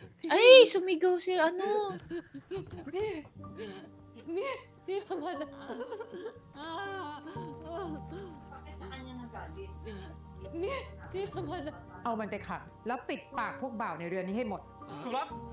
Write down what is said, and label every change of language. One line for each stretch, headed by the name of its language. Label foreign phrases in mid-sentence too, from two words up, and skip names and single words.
Filipino: Ay, sumigaw si ano. Di naman. Bakit sa kanya nagalit? Di naman.
Thai: เอามันไปขังแล้วปิดปากพวกบ่าวในเรือนนี้ให้หมด ครับ